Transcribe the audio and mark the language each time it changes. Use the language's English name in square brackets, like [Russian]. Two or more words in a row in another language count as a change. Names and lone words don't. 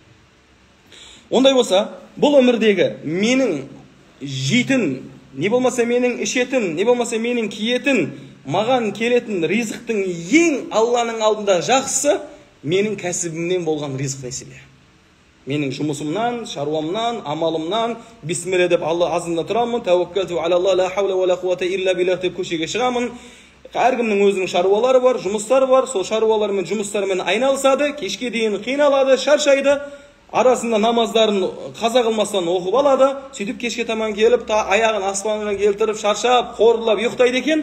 [Kazakh] Ондай болса, бұл өмірдегі менің жейтін, не болмаса менің ішетін, не болмаса менің киетін, маған келетін ризықтың ең Алланың алдында жақсы менің кәсібімнен болған ризық мәселе. Менің жұмысымнан, шаруамнан, амалымнан, бисмилля деп Алла азында тұрамын, [Arabic] توكلت على الله لا حول ولا قوة إلا بالله [Kazakh] деп көшеге шығамын. Әркімнің өзінің шаруалары бар, жұмыстары бар, сол шаруалармен, жұмыстарымен айналысады, кешке дейін қиналады, шаршайды, арасында намаздарын қаза қылмастан оқып алады, сөйтіп кешке таман келіп, аяғын аспанға келтіріп, шаршап, қорылап ұйықтайды екен.